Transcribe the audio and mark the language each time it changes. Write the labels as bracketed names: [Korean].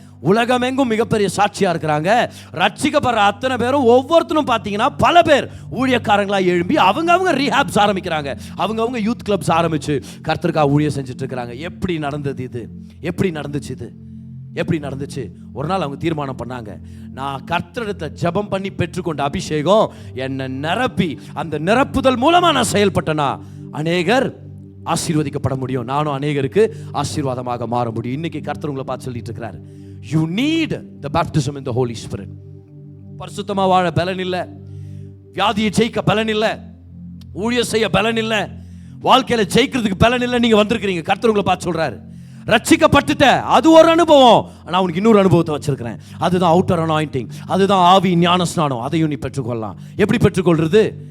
[Tamil] உலகமெங்கும் மிகப்பெரிய சாட்சியாக இருக்கிறாங்க. ரட்சிக்கப்படுற அத்தனை பேரும் ஒவ்வொருத்தரும் பார்த்தீங்கன்னா பல பேர் ஊழியக்காரங்களாக எழும்பி அவங்க ரீஹாப்ஸ் ஆரம்பிக்கிறாங்க, அவங்க யூத் கிளப்ஸ் ஆரம்பிச்சு கர்த்தருக்காக ஊழியம் செஞ்சுட்டு இருக்கிறாங்க. எப்படி நடந்தது இது? எப்படி நடந்துச்சு இது? எப்படி நடந்துச்சு? ஒரு நாள் அவங்க தீர்மானம் பண்ணாங்க, நான் கர்த்தரிடத்தை ஜெபம் பண்ணி பெற்றுக்கொண்ட அபிஷேகம் என்னை நிரப்பி அந்த நிரப்புதல் மூலமா நான் செயல்பட்டனா அநேகர் ஆசீர்வதிக்கப்பட முடியும், நானும் அநேகருக்கு ஆசீர்வாதமாக மாற முடியும். இன்னைக்கு கர்த்தர் உங்களை பார்த்து சொல்லிட்டு இருக்கிறாரு, [English] you need the baptism in the Holy Spirit. [Tamil] பரிசுத்தமா வாழ பலன் இல்லை, வியாதியை ஜெயிக்க பலன் இல்லை, ஊழியம் செய்ய பலன் இல்லை, வாழ்க்கையில ஜெயிக்கிறதுக்கு பலன் இல்லை. நீங்க வந்திருக்கிறீங்க, கர்த்தர் உங்களை பார்த்து சொல்றாரு, ரட்சிக்கப்பட்டுட்ட அது ஒரு அனுபவம், நான் உனக்கு இன்னொரு அனுபவத்தை வச்சிருக்கிறேன். அதுதான் அவுட்டர் அனாயிண்டிங், அதுதான் ஆவி ஞான ஸ்நானம். அதையும் நீ பெற்றுக்கொள்ளலாம். எப்படி பெற்றுக்கொள்றது?